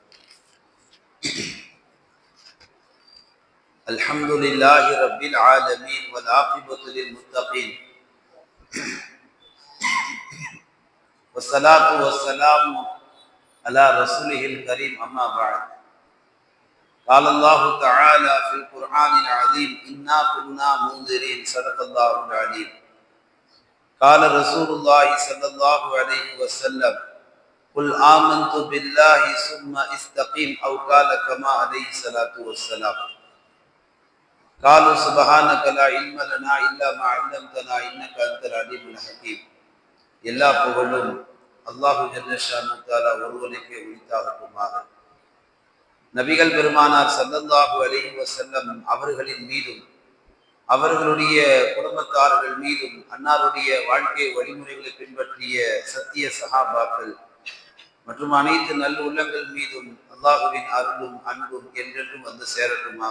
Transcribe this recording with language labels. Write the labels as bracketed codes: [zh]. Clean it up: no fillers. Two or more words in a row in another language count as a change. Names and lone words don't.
[ar] الحمد لله رب العالمين والعاقبة للمتقين والصلاة والسلام على رسوله الكريم أما بعد. قال الله تعالى في القرآن العظيم إنا كنا منذرين صدق الله العليم. قال رسول الله صلى الله عليه وسلم قل آمنت بالله ثم استقيم أو قال كما عليه الصلاة والسلام. قالوا سبحانك لا علم لنا إلا ما علمتنا إنك أنت العليم الحكيم. [ta] எல்லா புகழும் [ar] الله جل شأنه تعالى [ta] ஒருவனுக்கே உரித்தாகட்டுமாக. நபிகள் பெருமானார் [ar] صلى الله عليه وسلم [ta] அவர்களின் மீதும் அவர்களுடைய குடும்பத்தார்கள் மீதும் அன்னாருடைய வாழ்க்கை வழிமுறைகளை பின்பற்றிய சத்திய சஹாபாக்கள் மற்றும் அனைத்து நல்ல உள்ளங்கள் மீதும் அல்லாஹுவின் அருளும் அன்பும் என்றென்றும் வந்து சேரட்டுமாக.